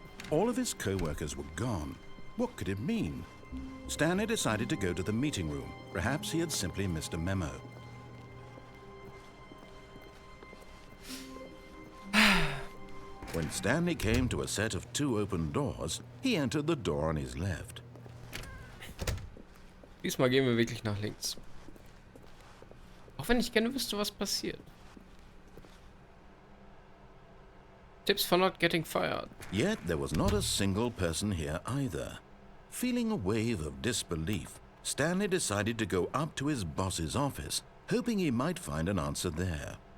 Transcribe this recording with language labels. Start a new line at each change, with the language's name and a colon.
English: All of his co-workers were gone. What could it mean? Stanley decided to go to the meeting room. Perhaps he had simply missed a memo. When Stanley came to a set of 2 open doors, he entered the door on his left.
German: Diesmal gehen wir wirklich nach links. Auch wenn ich gerne wüsste, was passiert.
English: Tips for not getting fired. Yet there was not a single person here either. Feeling a wave of disbelief, Stanley decided to go up to his boss's office, hoping he might find an answer there.